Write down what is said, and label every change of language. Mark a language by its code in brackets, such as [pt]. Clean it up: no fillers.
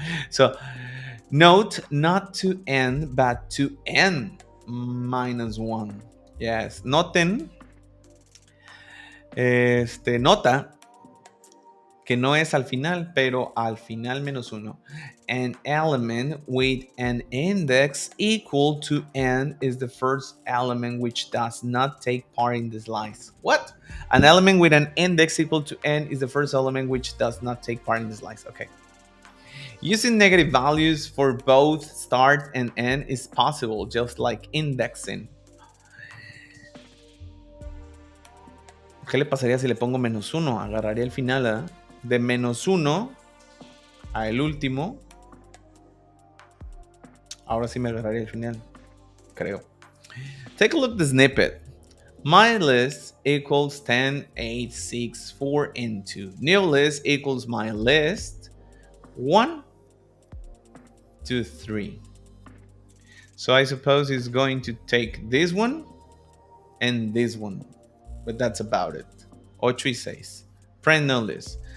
[en] So, note not to end, but to end -1. [es] Yes. Noten. Nota que no es al final, pero al final -1. [en] An element with an index equal to n is the first element which does not take part in the slice. What? An element with an index equal to n is the first element which does not take part in the slice. Okay. Using negative values for both start and end is possible, just like indexing. [es] ¿Qué le pasaría si le pongo -1? Agarraría el final, ¿eh? De -1 a el último. Ahora sí me agarraría el final, creo. [en] Take a look at the snippet. My list equals 10, 8, 6, 4, and 2. New list equals my list 1, 2, 3. So I suppose it's going to take this one and this one. But that's about it. [es] 8 y 6. [en] Print new list.